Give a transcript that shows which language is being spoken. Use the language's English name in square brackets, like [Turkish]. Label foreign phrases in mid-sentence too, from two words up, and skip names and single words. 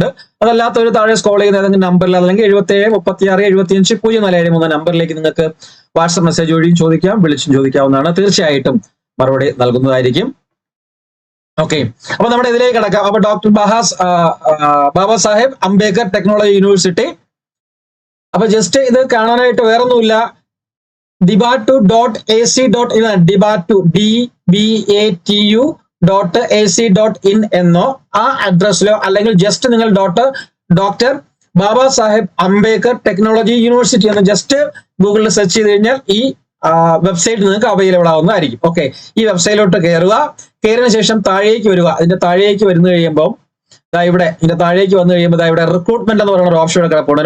[Malayalam] അതല്ലാത്തവർ താഴെ സ്ക്രോൾ ചെയ്യുന്ന ഏതെങ്കിലും നമ്പറിൽ, അല്ലെങ്കിൽ 77 36 75 0473 നമ്പറിലേക്ക് നിങ്ങൾക്ക് [English] WhatsApp message [Malayalam] വഴിയും ചോദിക്കാം, വിളിച്ചും ചോദിക്കാവുന്നതാണ്. തീർച്ചയായിട്ടും മറുപടി നൽകുന്നതായിരിക്കും. ഓക്കെ, അപ്പൊ നമ്മുടെ ഇതിലേക്ക് കിടക്കാം. അപ്പൊ ഡോക്ടർ ബാബ സാഹേബ് അംബേദ്കർ ടെക്നോളജി യൂണിവേഴ്സിറ്റി. അപ്പൊ ജസ്റ്റ് ഇത് കാണാനായിട്ട് വേറൊന്നുമില്ല, dibatu.ac.in, dibatu.ac.in എന്നോ ആ അഡ്രസ്സിലോ, അല്ലെങ്കിൽ ജസ്റ്റ് നിങ്ങൾ ഡോക്ടർ ബാബ സാഹേബ് അംബേദ്കർ ടെക്നോളജി യൂണിവേഴ്സിറ്റി എന്ന് ജസ്റ്റ് ഗൂഗിളിൽ സെർച്ച് ചെയ്ത് കഴിഞ്ഞാൽ ഈ വെബ്സൈറ്റ് നിങ്ങൾക്ക് അവൈലബിൾ ആവുന്നതായിരിക്കും. ഓക്കെ, ഈ വെബ്സൈറ്റിലോട്ട് കയറിയതിനു ശേഷം താഴേക്ക് വരിക. ഇതിന്റെ താഴേക്ക് വരുന്നു കഴിയുമ്പോൾ ഇതിന്റെ താഴേക്ക് വന്നു കഴിയുമ്പോൾ ഇവിടെ റിക്രൂട്ട്മെന്റ് എന്ന് പറയുന്ന ഒരു ഓപ്ഷൻ കിടപ്പുണ്ട്.